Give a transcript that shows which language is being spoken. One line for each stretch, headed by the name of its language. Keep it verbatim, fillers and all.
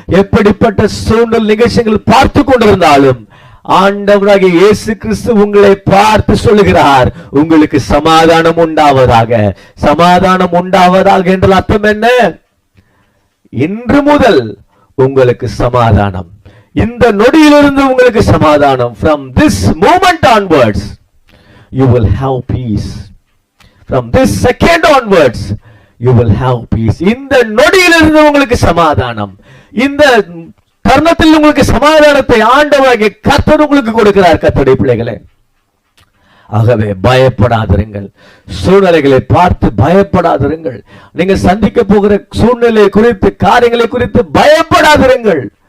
Tamil: எப்படிப்பட்ட சூழல் நிகழ்ச்சிகள் பார்த்து கொண்டிருந்தாலும் ஆண்டவராகிய இயேசு கிறிஸ்து உங்களை பார்த்து சொல்லுகிறார், உங்களுக்கு சமாதானம் உண்டாவதாக. சமாதானம் உண்டாவதாக என்ற அர்த்தம் என்ன? இன்று முதல் உங்களுக்கு சமாதானம், இந்த நொடியிலிருந்து உங்களுக்கு சமாதானம்.
English: From this moment onwards you will have peace. From this second onwards you will have peace.
Tamil: இந்த நொடியிலிருந்து உங்களுக்கு சமாதானம், இந்த கர்ணத்தில் உங்களுக்கு சமாதானத்தை ஆண்டவராகிய கர்த்தர் உங்களுக்கு கொடுக்கிறார். கர்த்தருடைய பிள்ளைகளே, ஆகவே பயப்படாதிருங்கள், சூழ்நிலைகளை பார்த்து பயப்படாதிருங்கள், நீங்கள் சந்திக்க போகிற சூழ்நிலை குறித்து காரியங்களை குறித்து பயப்படாதிருங்கள்.